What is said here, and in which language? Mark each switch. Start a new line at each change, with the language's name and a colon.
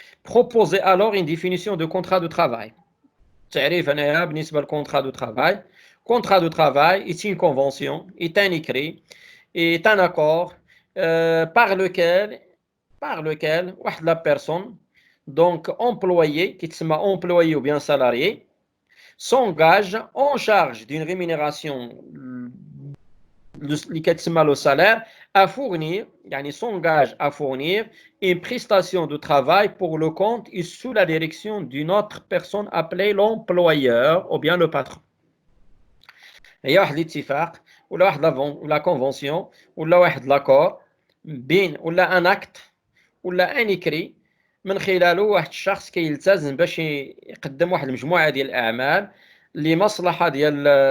French: Proposez alors une définition de contrat de travail.
Arabic: تعريف هنايا بالنسبة للcontrat de travail.
French: Contrat de travail est une convention, est un écrit, est un accord par lequel la personne, donc employé, qui se employé ou bien salarié, s'engage en charge d'une rémunération le salaire à fournir, s'engage à fournir une prestation de travail pour le compte et sous la direction d'une autre personne appelée l'employeur ou bien le patron. Il y a l'ittifaq ou la convention ou l'accord
Arabic: بين ولا
French: un acte
Arabic: ولا
French: un écrit
Arabic: من خلاله واحد الشخص كيلتزم باش يقدم واحد المجموعه ديال الاعمال لمصلحه ديال